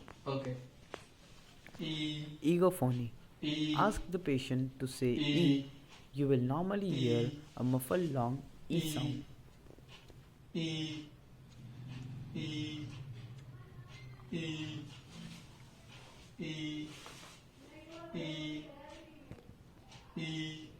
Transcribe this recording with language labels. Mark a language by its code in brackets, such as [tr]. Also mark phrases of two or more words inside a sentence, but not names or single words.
[en] Okay. E. Egophony. E. Ask the patient to say E. E. You will normally hear a muffled long E sound. E. E. E. E. E. E.